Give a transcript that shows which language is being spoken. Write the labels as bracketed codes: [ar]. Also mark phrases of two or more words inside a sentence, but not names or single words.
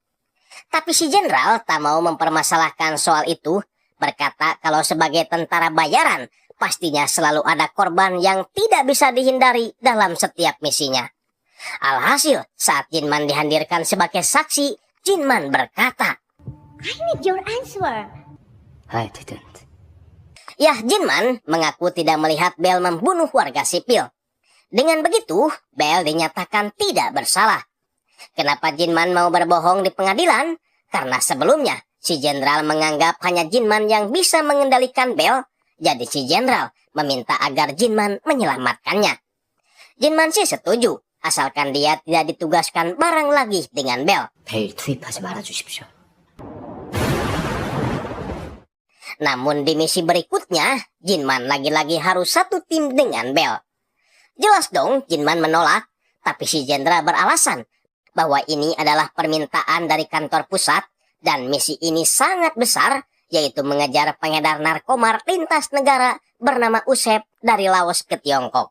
[id] Tapi si jenderal tak mau mempermasalahkan soal itu, berkata kalau sebagai tentara bayaran, pastinya selalu ada korban yang tidak bisa dihindari dalam setiap misinya. Alhasil, saat Jinman dihadirkan sebagai saksi, Jinman berkata, [en] I need your answer. I didn't. [id] "Yah, Jinman mengaku tidak melihat Bell membunuh warga sipil. Dengan begitu, Bell dinyatakan tidak bersalah. Kenapa Jinman mau berbohong di pengadilan? Karena sebelumnya, si jenderal menganggap hanya Jinman yang bisa mengendalikan Bell, jadi si jenderal meminta agar Jinman menyelamatkannya. Jinman sih setuju, asalkan dia tidak ditugaskan bareng lagi dengan Bell. [ko] 벨 투입하지 말아주십시오. [id] Namun di misi berikutnya, Jinman lagi-lagi harus satu tim dengan Bell. Jelas dong Jinman menolak, tapi si jenderal beralasan bahwa ini adalah permintaan dari kantor pusat dan misi ini sangat besar, yaitu mengejar pengedar narkomar lintas negara bernama Usep dari Laos ke Tiongkok.